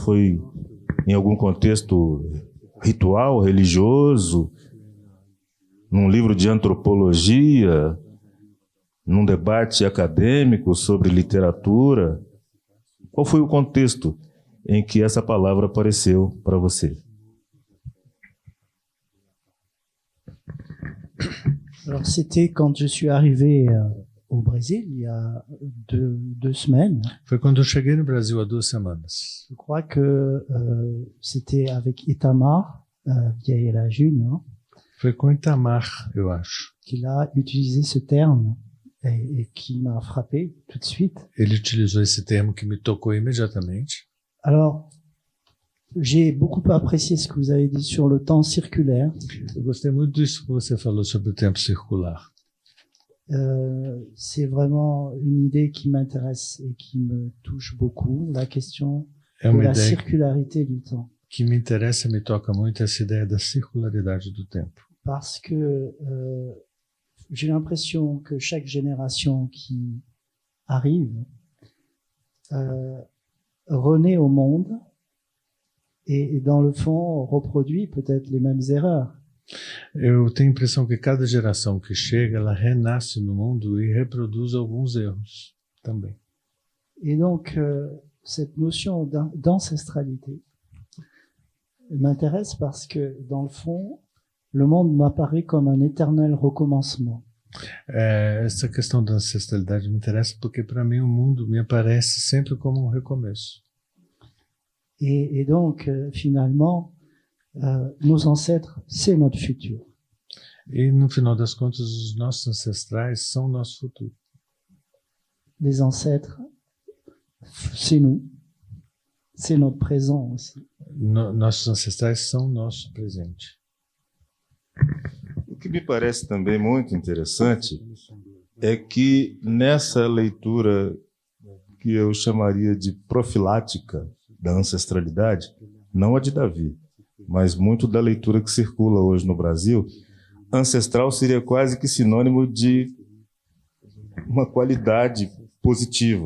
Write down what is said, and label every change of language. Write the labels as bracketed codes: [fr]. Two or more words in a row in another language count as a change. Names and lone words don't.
[pt] Foi em algum contexto ritual, religioso, num livro de antropologia, num debate acadêmico sobre literatura? Qual foi o contexto em que essa palavra apareceu para você? [fr] Alors, c'était quand je suis arrivé au Brésil, il y a deux semaines. [pt] Foi quando eu cheguei no Brasil há 2 semanas. [fr] Je crois que c'était avec Itamar, vieille la June, [pt] Foi com Itamar, eu acho. [fr] qu'il a utilisé ce terme et qui m'a frappé tout de suite. [pt] Ele utilizou esse termo que me tocou imediatamente. [fr] Alors, j'ai beaucoup apprécié ce que vous avez dit sur le temps circulaire. [pt] Eu gostei muito disso que você falou sobre o tempo circular. [fr] C'est vraiment une idée qui m'intéresse et qui me touche beaucoup, la question [pt] É [fr] de [pt] uma [fr] la [pt] ideia [fr] circularité du temps. [pt] que me interessa e me toca muito, essa ideia da circularidade do tempo. [fr] Parce que j'ai l'impression que chaque génération qui arrive renaît au monde et dans le fond reproduit peut-être les mêmes erreurs. [pt] Eu tenho a impressão que cada geração que chega, ela renasce no mundo e reproduz alguns erros também. [fr] Et donc cette notion d'ancestralité m'intéresse parce que dans le fond, le monde m'apparaît comme un éternel recommencement. [pt] Essa questão da ancestralidade me interessa porque, para mim, o mundo me aparece sempre como um recomeço. [fr] Et donc, finalement, nos ancêtres, c'est notre futur. [pt] E, no final das contas, os nossos ancestrais são o nosso futuro. [fr] Les ancêtres, c'est nous. C'est notre présent aussi. [pt] Nossos ancestrais são o nosso presente. O que me parece também muito interessante é que nessa leitura que eu chamaria de profilática da ancestralidade, não a de Davi, mas muito da leitura que circula hoje no Brasil, ancestral seria quase que sinônimo de uma qualidade positiva.